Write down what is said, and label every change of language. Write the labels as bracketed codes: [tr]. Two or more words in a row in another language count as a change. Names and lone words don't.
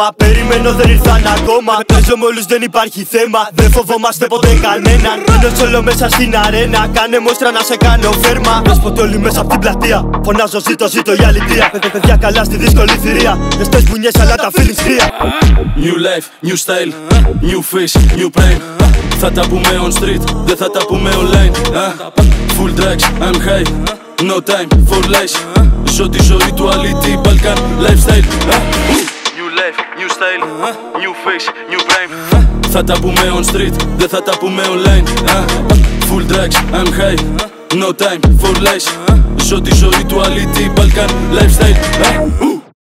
[el] Περιμένω δεν ήρθαν ακόμα, παίζω με όλους δεν υπάρχει θέμα. Δεν φοβόμαστε ποτέ κανέναν, μένω όλο μέσα στην αρένα. Κάνε μόστρα να σε κάνω φέρμα. Πες ποτέ όλοι μέσα απ' την πλατεία, φωνάζω ζήτω η αλητεία. Παιδιά καλά στη δύσκολη θηρία, δεν στες μπουνιές αλλά τα feelings κρύα. [en] New life, new style, new face, new prime. [el] Θα τα πούμε [en] on street, [el] δεν θα τα πούμε online. [en] Full drugs, I'm high, no time for lies. [el] Ζω τη ζωή του αλήτη, [en] Balkan lifestyle. New life, new style, new face, new prime. [el] Θα τα πούμε [en] on street, [el] δεν θα τα πούμε online. [en] Full drugs, I'm high, no time for lies. [el] Ζω τη ζωή του αλήτη, [en] Balkan lifestyle.